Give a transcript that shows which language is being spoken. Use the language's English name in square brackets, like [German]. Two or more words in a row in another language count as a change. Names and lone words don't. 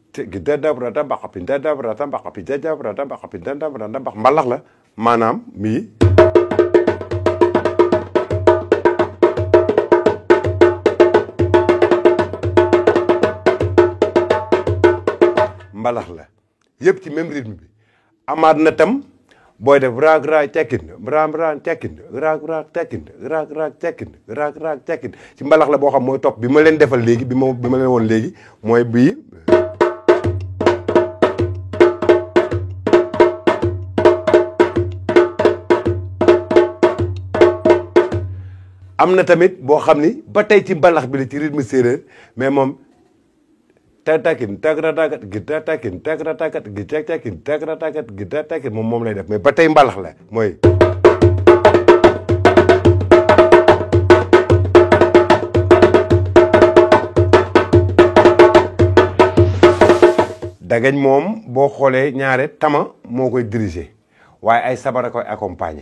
[Wolof] mbalax la maanaam mii mbalax la yëpp ci [French] même rythme [Wolof] bi amaat na tam booy def raag raag tekkin raag raag tekkin raag raag tekkin raag raag tekkin raag raag tekkin ci mbalax la boo xam mooy topp bi ma leen defal léegi bi ma leen woon léegi mooy bii am na tamit boo xam ni ba tey ci mbalax bi la ci rythme séeréer mais moom tatakin tagratakat gi tatakin tagratakat gi tatakin tagratakat gi tatakin moom lay def mais ba tey mbalax la mooy dagañ moom boo xoolee ñaare tama moo koy diriger waaye ay sabar a koy accompagner